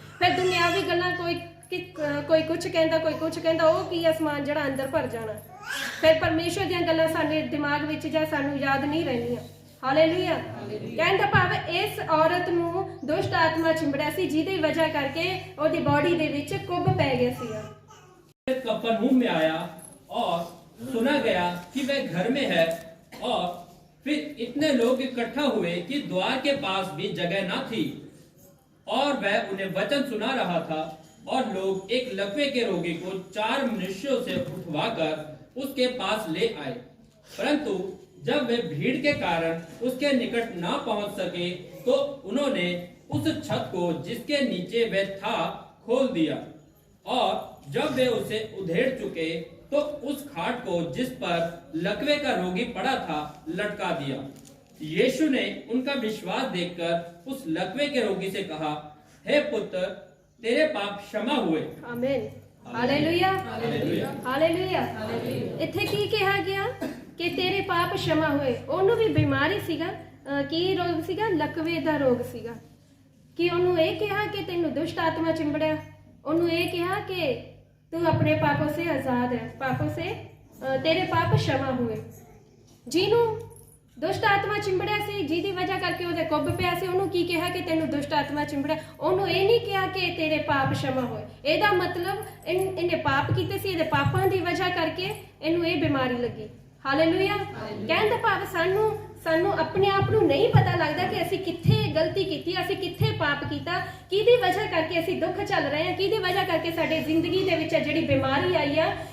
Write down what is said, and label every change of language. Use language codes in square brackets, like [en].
[pa] ਫਿਰ ਦੁਨਿਆਵੀ ਗੱਲਾਂ ਕੋਈ ਕੁਝ ਕਹਿੰਦਾ, ਕੋਈ ਕੁਝ ਕਹਿੰਦਾ, ਉਹ ਕੀ ਆ ਸਮਾਨ ਜਿਹੜਾ ਅੰਦਰ ਭਰ ਜਾਣਾ। ਫਿਰ ਪਰਮੇਸ਼ਰ ਦੀਆਂ ਗੱਲਾਂ ਸਾਡੇ ਦਿਮਾਗ ਵਿੱਚ ਜਾਂ ਸਾਨੂੰ ਯਾਦ ਨਹੀਂ ਰਹਿੰਦੀਆਂ। ਹਾਲੇਲੂਇਆ। ਕਹਿਣ ਦਾ ਭਾਵ ਇਸ ਔਰਤ ਨੂੰ ਦੁਸ਼ਟ ਆਤਮਾ ਚਿੰਬੜਿਆ ਸੀ, ਜਿਹਦੀ ਵਜ੍ਹਾ ਕਰਕੇ ਉਹਦੀ ਬੋਡੀ ਦੇ ਵਿੱਚ ਕੁੱਬ ਪੈ ਗਿਆ ਸੀਗਾ। [hi] कफरनहूम में आया और सुना गया कि वह घर में है, और फिर इतने लोग इकट्ठा हुए कि द्वार के पास भी जगह न थी, और वह उन्हें वचन सुना रहा था। और लोग एक लकवे के रोगी को 4 मनुष्यों से उठवाकर उसके पास ले आए, परंतु जब वे भीड़ के कारण उसके निकट न पहुंच सके तो उन्होंने उस छत को जिसके नीचे वह था खोल दिया, और जब वे उसे उधेड़ चुके तो उस खाट को जिस पर लकवे का रोगी पड़ा था लटका दिया। यीशु ने उनका विश्वास देखकर उस लकवे के रोगी से कहा, हे पुत्र, तेरे पाप क्षमा हुए। आमीन। हालेलुया। हालेलुया। [pa] ਇੱਥੇ ਕੀ ਕਿਹਾ ਗਿਆ ਕਿ ਤੇਰੇ ਪਾਪ क्षमा ਹੋਏ। ਉਹਨੂੰ ਵੀ ਬਿਮਾਰੀ ਸੀਗਾ। ਕੀ ਰੋਗ ਸੀਗਾ? ਲਕਵੇ ਦਾ ਰੋਗ ਸੀਗਾ। ਕਿ ਉਹਨੂੰ ਇਹ ਕਿਹਾ ਕਿ ਤੈਨੂੰ ਦੁਸ਼ਟ ਆਤਮਾ ਚਿੰਬੜਿਆ? ਉਹਨੂੰ ਇਹ ਕਿਹਾ ਕਿ [hi] तू अपने पापों से आजाद है, पापों से तेरे पाप क्षमा हुए। [pa] ਜਿਹਨੂੰ ਦੁਸ਼ਟ ਆਤਮਾ ਚਿੰਬੜਿਆ ਸੀ, ਜਿਹਦੀ ਵਜ੍ਹਾ ਕਰਕੇ ਉਹਦੇ ਕੁੱਬ ਪਿਆ ਸੀ, ਉਹਨੂੰ ਕੀ ਕਿਹਾ ਕਿ ਤੈਨੂੰ ਦੁਸ਼ਟ ਆਤਮਾ ਚਿੰਬੜਿਆ? ਉਹਨੂੰ ਇਹ ਨਹੀਂ ਕਿਹਾ ਕਿ ਤੇਰੇ ਪਾਪ क्षमा ਹੋਏ। ਇਹਦਾ ਮਤਲਬ ਇਹਨੇ ਪਾਪ ਕੀਤੇ ਸੀ, ਇਹਦੇ ਪਾਪਾਂ ਦੀ ਵਜ੍ਹਾ ਕਰਕੇ ਇਹਨੂੰ ਇਹ ਬਿਮਾਰੀ ਲੱਗੀ। ਹਾਲੇਲੂਇਆ। ਕਹਿਣ ਦਾ ਭਾਵ ਸਾਨੂੰ ਆਪਣੇ ਆਪ ਨੂੰ ਨਹੀਂ ਪਤਾ ਲੱਗਦਾ ਕਿ ਅਸੀਂ ਕਿੱਥੇ ਗਲਤੀ ਕੀਤੀ, ਅਸੀਂ ਕਿੱਥੇ ਪਾਪ ਕੀਤਾ, ਕਿਹਦੀ ਵਜ੍ਹਾ ਕਰਕੇ ਅਸੀਂ ਦੁੱਖ ਚੱਲ ਰਹੇ ਹਾਂ, ਕਿਹਦੀ ਵਜ੍ਹਾ ਕਰਕੇ ਸਾਡੇ ਜ਼ਿੰਦਗੀ ਦੇ ਵਿੱਚ ਜਿਹੜੀ ਬਿਮਾਰੀ ਆਈ ਆ,